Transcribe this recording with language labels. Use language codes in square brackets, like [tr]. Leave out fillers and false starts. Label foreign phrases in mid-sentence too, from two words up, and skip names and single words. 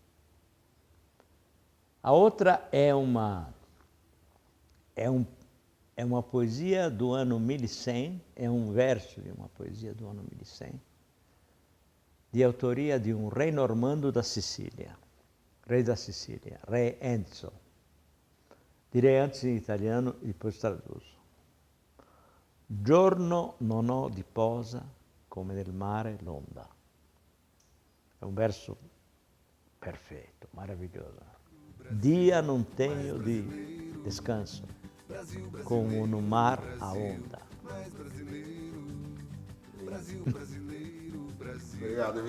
[pt] A outra é uma poesia do ano 1100, é um verso de uma poesia do ano 1100, de autoria de um rei normando da Sicília, rei da Sicília, Re Enzo. Direi antes em italiano e depois traduzo. [it] Giorno non ho di posa come nel mare l'onda. [pt] É um verso perfeito, maravilhoso. Dia não tenho de descanso, como no mar a onda. Obrigado, Vina.